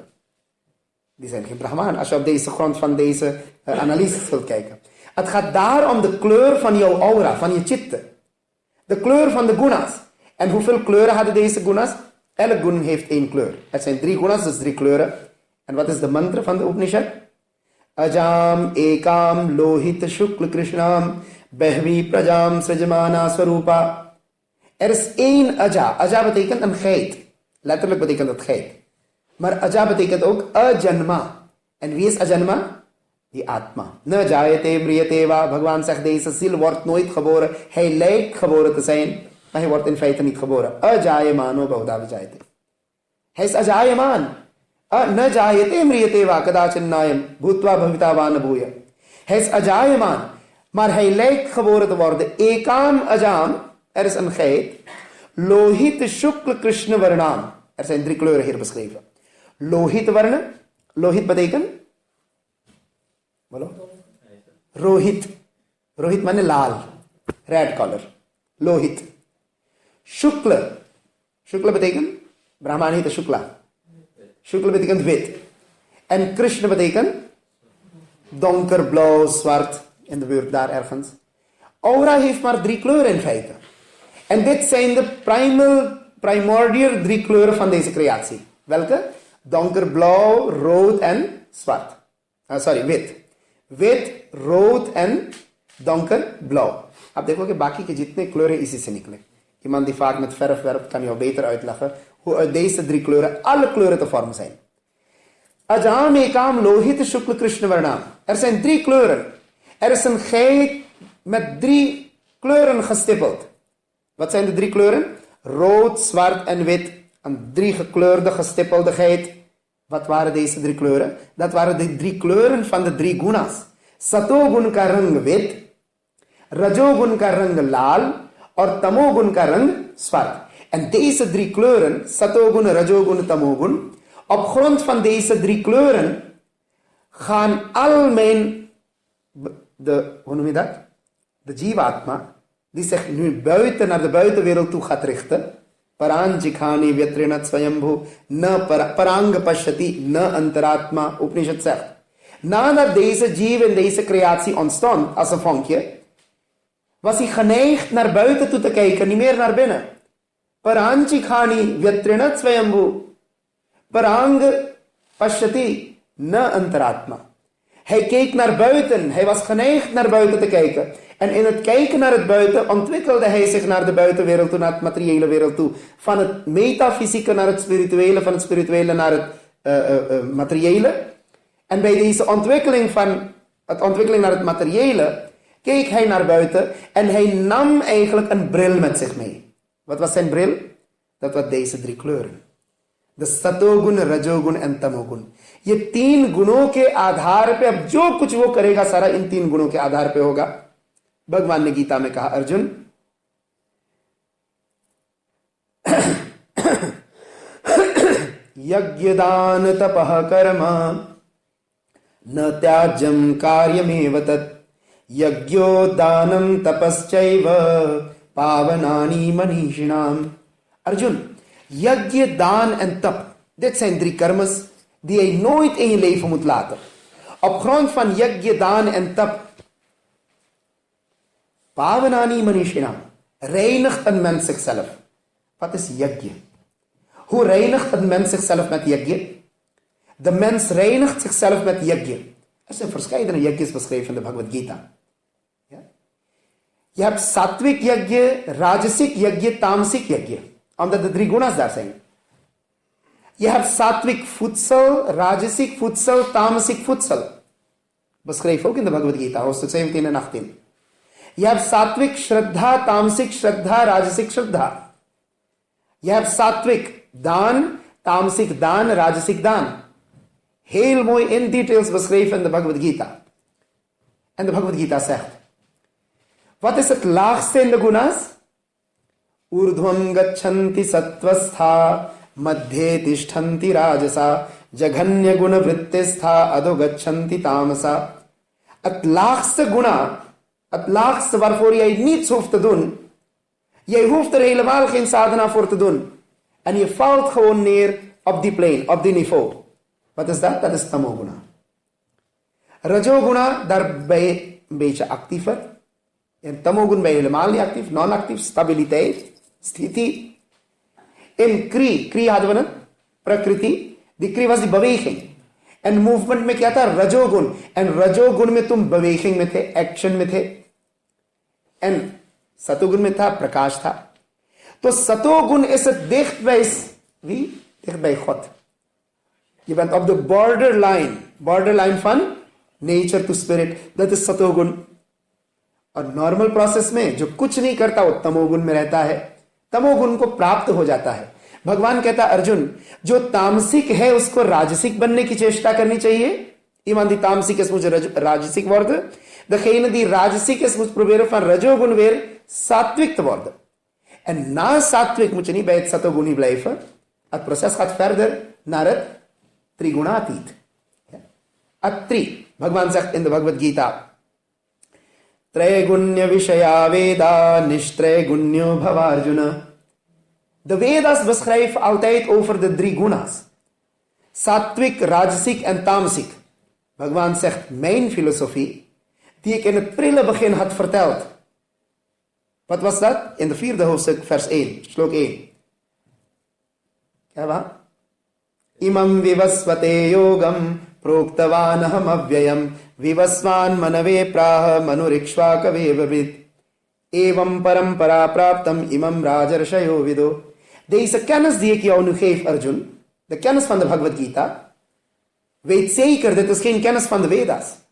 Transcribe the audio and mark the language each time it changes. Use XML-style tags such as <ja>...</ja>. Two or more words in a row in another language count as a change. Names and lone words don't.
<nl>Die zijn geen Brahman. Als je op deze grond van deze analyse wilt kijken. Het gaat daar om de kleur van jouw aura, van je chitta. De kleur van de gunas. En hoeveel kleuren hadden deze gunas? Elk gun heeft 1 kleur. Het zijn 3 gunas, dus 3 kleuren. En wat is de mantra van de Upanishad?</nl> <sa>अजम एकम लोहित शुक्ल कृष्णम बह्वी प्रजाम सृजमाना स्वरूपा.</sa> <nl>Er is 1 aja. Aja betekent een geit. Letterlijk betekent het geit. Maar aja betekent ook ajanma. En wie is ajanma? Die atma.</nl> <sa>न जायते म्रियते वा.</sa> <nl>Bhagwan zegt deze ziel wordt nooit geboren. Hij lijkt geboren te zijn, maar hij wordt in feite niet geboren.</nl> <sa>अजायमानो बहुधा विजायते. है अजायमान न जायते म्रियते वा कदाचिन्नायम भूत्वा भविता वा न भूय.</sa> <nl>Hij is ajayeman, maar hij lijkt geboren te worden.</nl> <sa>एकम अजम,</sa> <nl>er is een geit.</nl> <sa>लोहित शुक्ल कृष्ण वर्णम.</sa> <nl>Er zijn 3 kleuren hier beschreven.</nl> <sa>Lohit varna.</sa> <nl>Lohit betekent? Rohit.</nl> <hi>रोहित माने लाल.</hi> <en>Red color.</en> <nl>Lohit. Shukla. Shukla betekent? Brahman heet Shukla. Shukla betekent wit. En Krishna betekent? Donkerblauw, zwart. In de buurt daar ergens. Aura heeft maar 3 kleuren in feite. En dit zijn de primordial 3 kleuren van deze creatie. Welke? Donkerblauw, rood en zwart. Wit. Wit, rood en donkerblauw.</nl> <hi>अब देखो कि बाकी के जितने kleuren इसी से निकले.</hi> <nl>Iemand die vaak met verf werpt kan jou beter uitleggen hoe uit deze 3 kleuren alle kleuren te vormen zijn.</nl> <sa>अजम एकम लोहित शुक्ल कृष्ण वर्णम.</sa> <nl>Er zijn 3 kleuren. Er is een geit met 3 kleuren gestippeld. Wat zijn de 3 kleuren? Rood, zwart en wit. Een 3 gekleurde gestippelde geit. Wat waren deze 3 kleuren? Dat waren de 3 kleuren van de 3 gunas.</nl> <hi>सतोगुण का रंग wit, रजोगुण का रंग लाल, en तमोगुण का रंग zwart.</hi> <nl>En deze 3 kleuren, satogun, rajogun, tamogun, op grond van deze 3 kleuren gaan al mijn, hoe noem je dat? De jivatma, die zich nu buiten naar de buitenwereld toe gaat richten.</nl> <sa>पराञ्जिखानि व्यतृणत स्वयम्भू न परांग पश्यति न अन्तरात्मा.</sa> <nl>Upanishad zegt. Nadat deze jiva in deze creatie ontstond als een vonkje, was hij geneigd naar buiten toe te kijken, niet meer naar binnen.</nl> <sa>पराञ्जिखानि व्यतृणत स्वयम्भू परांग पश्यति न अन्तरात्मा.</sa> <nl>Hij keek naar buiten. Hij was geneigd naar buiten te kijken. En in het kijken naar het buiten ontwikkelde hij zich naar de buitenwereld toe, naar het materiële wereld toe. Van het metafysieke naar het spirituele, van het spirituele naar het materiële. En bij deze ontwikkeling naar het materiële, keek hij naar buiten en hij nam eigenlijk een bril met zich mee. Wat was zijn bril? Dat was deze 3 kleuren.</nl> <hi>The सतोगुण रजोगुण एंड तमोगुण. ये 3 गुणों के आधार पे अब जो कुछ वो करेगा सारा इन 3 गुणों के आधार पे होगा. भगवान ने गीता में कहा अर्जुन</hi> <sa>यज्ञ दान तपः कर्म न त्याज्यम कार्यमेव तत् यज्ञो दानं तपश्चैव पावनानि मनीषिणाम.</sa> <nl>अर्जुन, yajna, daan en tap. Dit zijn 3 karmas die je nooit in je leven moet laten. Op grond van yajna, daan en tap.</nl> <sa>पावनानि मनीषिणा.</sa> <nl>Reinigt een mens zichzelf. Wat is yajna? Hoe reinigt een mens zichzelf met yajna? De mens reinigt zichzelf met yajna. Er zijn verschillende yajnas beschreven in de Bhagavad Gita. Ja? Je hebt sattvic yajna, rajasic yajna, tamasic yajna. Omdat de 3 gunas daar zijn. Je hebt sattvic voedsel, rajasic voedsel, tamasic voedsel. Beschreven ook in de Bhagavad Gita, hoofdstuk 17 en 18. Je hebt sattvic shraddha, tamasic shraddha, rajasic shraddha. Je hebt sattvic daan, tamasic daan, rajasic daan. Heel mooi in details beschreven in de Bhagavad Gita. En de Bhagavad Gita zegt, wat is het laagste in de gunas?</nl> <sa>ऊर्ध्वम गच्छन्ति सत्त्वस्था, मध्ये तिष्ठन्ति राजसा, जघन्य गुण वृत्तिस्था, अधो गच्छन्ति तामसा.</sa> <nl>Het laagste guna, het laagste waarvoor jij niets hoeft te doen. Jij hoeft er helemaal geen sadhana voor te doen. En je valt gewoon neer op die plane, op die niveau. Wat is dat? Dat is tamoguna. Rajoguna, daar ben je een beetje actiever. In tamoguna ben je helemaal niet actief, non-actief, stabiliteit. Sthiti. In Kri hadden we het, Prakriti. Die Kri was die beweging.</nl> <hi>En movement में क्या था? रजोगुण. En रजोगुण में तुम beweging में थे, action में थे. En सतोगुण में था, प्रकाश था. तो सतोगुण</hi> <nl>is het dicht bij wie? Dicht bij God. Je bent op de borderline van</nl> <en>nature to spirit.</en> <nl>Dat is सतोगुण.</nl> <hi>और</hi> <en>normal process</en> <hi>में जो कुछ नहीं करता वो तमोगुण में रहता है. तमोगुण को प्राप्त हो जाता है. भगवान कहता अर्जुन, जो तामसिक है उसको राजसिक बनने की चेष्टा करनी चाहिए.</hi> <nl>Iemand die tamsik is, moet rajasiek worden. Degene die rajasiek is, moet proberen van rajogun weer sattwik te worden. En na sattwik moet je niet bij het satoguni blijven. Het proces gaat verder naar het trigunatit. Atri. Bhagwan zegt in de Bhagavad Gita.</nl> <sa>त्रिगुण्य विषया वेद निष्त्रिगुण्य भवार्जुन.</sa> <nl>De Vedas beschrijven altijd over de drie gunas. Sattwik, rajasiek en tamsiek. Bhagwan zegt, mijn filosofie, die ik in het prille begin had verteld. Wat was dat? In de 4e hoofdstuk, vers 1, slok 1.</nl> <hi>क्या वा?</hi> <sa>इमम विवस्वते योगम प्रोक्तवानहम अव्ययम विवस्वान मनवे प्राह मनुरिक्ष्वाकवे वावित एवम परम्परा प्राप्तम इमम राजर्षयो विदो.</sa> <nl>Deze kennis die ik jou nu geef, Arjun, de kennis van de Bhagavad Gita, weet zeker, dit is geen kennis van de Vedas.</nl>